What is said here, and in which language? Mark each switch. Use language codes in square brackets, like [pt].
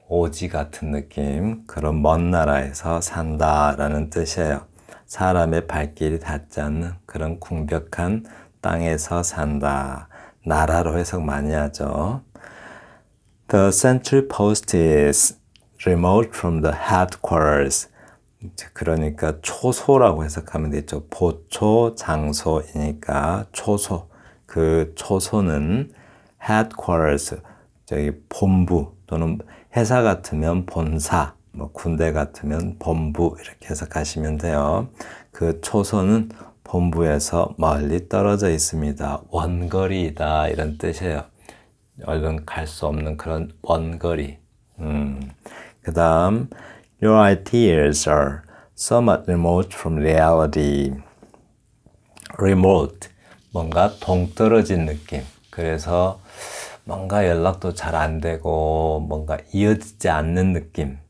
[ko] 오지 같은 느낌. 그런 먼 나라에서 산다라는 뜻이에요. 사람의 발길이 닿지 않는 그런 궁벽한 땅에서 산다. 나라로 해석 많이 하죠. [en] The central post is remote from the headquarters. [ko] 그러니까 초소라고 해석하면 되죠. 보초 장소이니까 초소. 그 초소는 headquarters, 저기 본부 또는 회사 같으면 본사, 뭐 군대 같으면 본부 이렇게 해석하시면 돼요. 그 초소는 본부에서 멀리 떨어져 있습니다. 원거리이다 이런 뜻이에요. 얼른 갈 수 없는 그런 원거리. 그 다음 [en] Your ideas are somewhat remote from reality. [ko] Remote, 뭔가 동떨어진 느낌. 그래서 뭔가 연락도 잘 안 되고 뭔가 이어지지 않는 느낌.